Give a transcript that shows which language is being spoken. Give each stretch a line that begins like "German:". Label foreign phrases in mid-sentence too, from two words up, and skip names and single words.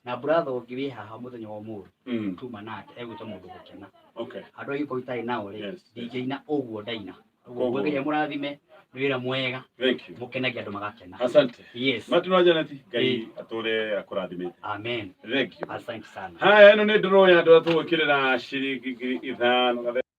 Kikuyu: na brother ũngĩ wĩ haha mũthenya wa ũmũthĩ tuma nake egwĩtwo mũndũ gũkena okay andũ aingĩ ko itarĩ nao rĩ DJ na ũguo ndaina ũguo Ngai mũrathime nĩ wĩra mwega
English: thank you
Kikuyu: mũkenagia andũ magakena asante yes Martin wa Janet Ngai atũre akũrathimĩte amen
English: thank you
Swahili: asante sana
Kikuyu: haya ĩno nĩ ndũrũ ya andũ atũgũkĩrĩra ciringi 5